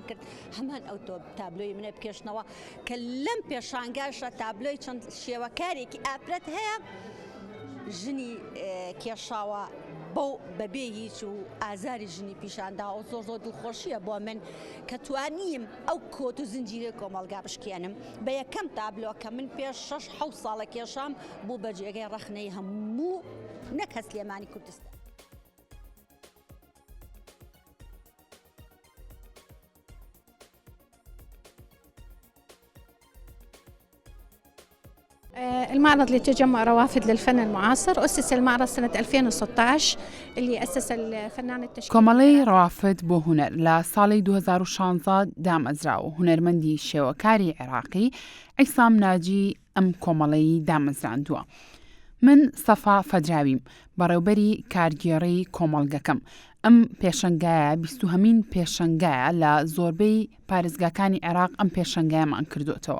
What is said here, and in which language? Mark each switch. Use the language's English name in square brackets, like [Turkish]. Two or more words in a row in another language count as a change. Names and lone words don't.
[Central Kurdish] کرد هەمان ئەو تابلۆی منە بکێشنەوە کە لەم پێشانگاشە تابلۆی چەند شێوەکارێکی ئافرەت هەیە ژنی کێشاوە بۆ بەبێ هیچ و ئازاری ژنی پیشاندا و زۆر زۆر دڵخۆشیە بۆ من کە توانیم ئەو کۆت و زنجیرە کۆمەلگا بشکێنم بە یەکەم تابلۆ کە من پێش 6-7 ساڵە کێشام بوو بە جێگەی ڕەخنەی هەموو نەک هە سلێمانی کوردستان. [Arabic] المعرض لتجمع روافد للفن المعاصر أسس المعرض سنة 2016 اللي أسس الفنان التشكيلي [Central Kurdish] کۆمەڵەی ڕەوافد بۆ هونەر لە ساڵی 2016 دامەزرا و هونەرمەندی شێوەکاری عێراقی عیسام ناجی ئەم کۆمەڵەی دامەزراندووە. من سەفا فەدراویم بەڕێوبەری کارگێڕی کۆمەڵگەکەم. ئەم پێشەنگایە 20هەمین پێشەنگایە لە زۆربەی پارێزگاکانی عێراق ئەم پێشەنگایەمان کردوتەوە.